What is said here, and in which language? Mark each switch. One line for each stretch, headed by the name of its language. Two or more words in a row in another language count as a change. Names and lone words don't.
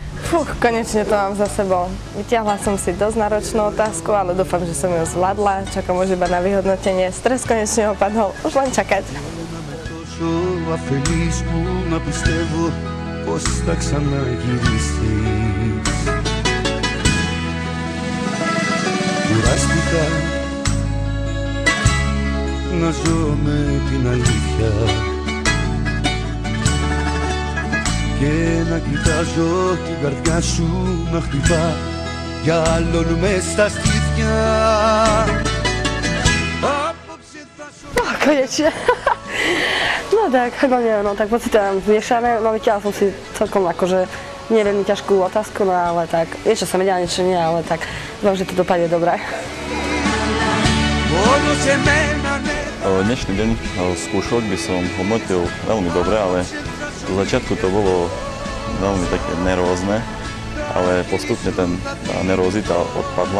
Slovak: Konečne to mám za sebou. Vytiahla som si dosť náročnú otázku, ale dúfam, že som ju zvládla. Čakám už iba na vyhodnotenie. Stres konečne opadol. Už len čakať.
Greek: Κουράστηκα να ζω με την αλήθεια και να κοιτάζω την καρδιά σου να χτυπά για άλλον μες στα στήθια.
Slovak: Konečne. No tak, no tak pocity mám zmiešané. No vytiahla som si celkom akože nie veľmi ťažkú otázku, no ale tak, niečo sa vedela, niečo nie, ale tak dúfam, že to dopadne dobre. Dnešný deň skúšok by som hodnotil veľmi dobre, ale do začiatku to bolo veľmi také nervózne, ale postupne tá nervózita odpadla.